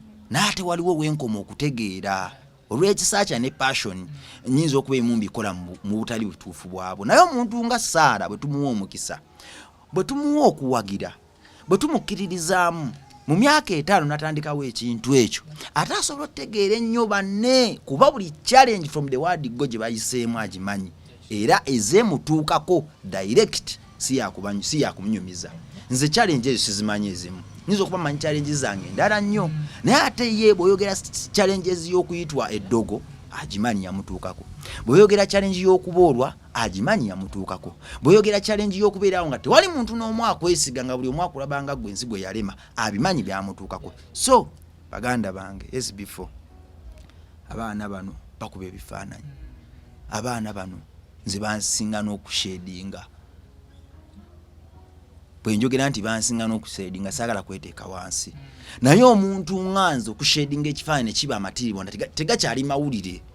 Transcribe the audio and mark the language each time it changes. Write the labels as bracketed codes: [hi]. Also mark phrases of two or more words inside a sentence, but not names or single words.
[lg] Naye ate waliwo we nkoma okutegeera. Olw'ekisa kya ne passion, nyinza okuba emu mbikola mu, mu butali butuufu bwabwo. Naye omuntu nga Sarah bwe tumuwa omukisa, bwe tumuwa okuwagira, bwe tumukkiririzaamu, mu myaka etaano n'atandikawo ekintu ekyo, ate asobola otegeera ennyo banne, kuba buli challenge [en] from the word go [lg] gye bayiseemu agimanyi. Era ezeemutuukako direct, si yakuba-, si yakumunyumiza. Nze challenge ezo sizimanyi ezimu. Nyinza okuba manyi challenge zange ndala nnyo. Naye ate ye bw'oyogera s-, s-, challenges y'okuyitwa eddogo, agimanyi yamutuukako. Bw'oyogera challenge y'okuboolwa, agimanyi yamutuukako. Bw'oyogera challenge y'okubeerawo nga tewali muntu n'omu akwesiga, nga buli omu akulaba nga gwe nsi gwe yalema, abimanyi byamutuukako. So, baganda bange, [en] as before, [lg] abaana bano bakuba ebifaananyi. Abaana bano nze bansinga n'okushedinga. Bwe njogera nti bansinga n'okushedinga, saagala kweteeka wansi. Naye omuntu nga nze okushedinga ekifaananyi ne kiba amatirirwa, tega-, tegakyali mawulire.